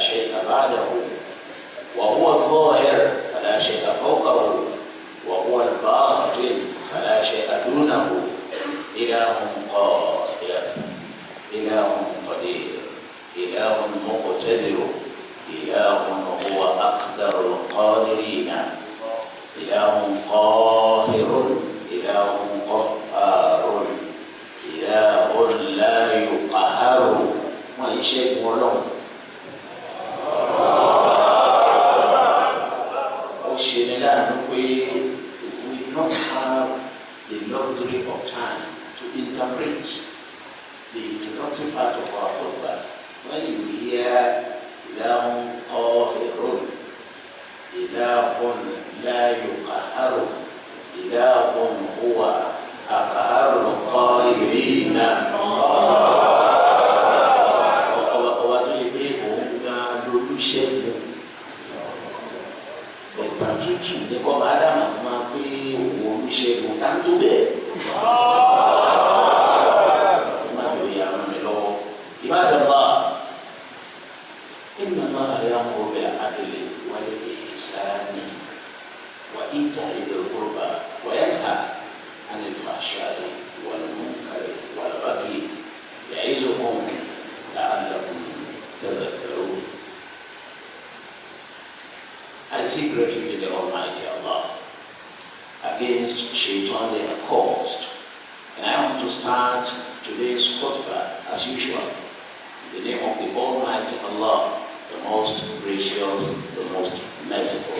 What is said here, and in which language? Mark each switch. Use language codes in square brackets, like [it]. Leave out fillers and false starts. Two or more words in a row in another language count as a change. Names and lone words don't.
[ar] شيء بعده وهو الظاهر فلا شيء فوقه وهو الباطن فلا شيء دونه إله قادر إله قدير إله مقتدر إله هو أقدر القادرين إله قاهر إله قهار إله لا يقهر ما يشيء ولون [en] if we do not have the luxury of time to interpret the introductory part of our khutbah, when you hear [ar] إله قاهر إله لا يقهر إله هو أقهر القاهرين [yo] ọba tó ṣe pé òun gan lolúṣẹ́gun ẹ̀tàn tútù ní kọ́ máa dáná máa pé òun olúṣẹ́gun dáńtó bẹ́ẹ̀ má bẹ̀rẹ̀ yà ràn mí lọ́wọ́ ìbádọ́lá [ar] إن الله يأمر بالعدل والإحسان وإيتاء ذي القربى وينهى عن الفحشاء والمنكر والبغي يعظكم لعلكم تذكرون. [en] I seek refuge in the Almighty Allah against Shaitan the accursed, and I want to start today's khutbah as usual in the name of the Almighty Allah, the most gracious, the most merciful.